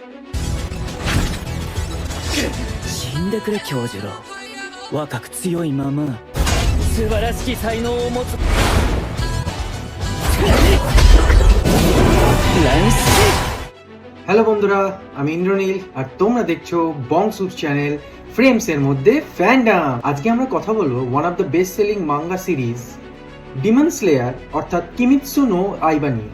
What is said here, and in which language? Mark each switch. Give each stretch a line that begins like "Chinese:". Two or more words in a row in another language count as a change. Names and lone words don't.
Japanese: 死んでくれ教授郎。若く強いまま素晴らしき才能を持つ。
Bangla: হ্যালো বন্ধুরা, আমি ইন্দ্রনীল আর তোমরা দেখছো বংসুর চ্যানেল ফ্রেমস এর মধ্যে ফ্যান্ডাম। আজকে আমরা কথা বলবো
English: one of the best selling manga series
Bangla: ডিমন স্লেয়ার অর্থাৎ কিমিৎসু নো আইবা নিয়ে।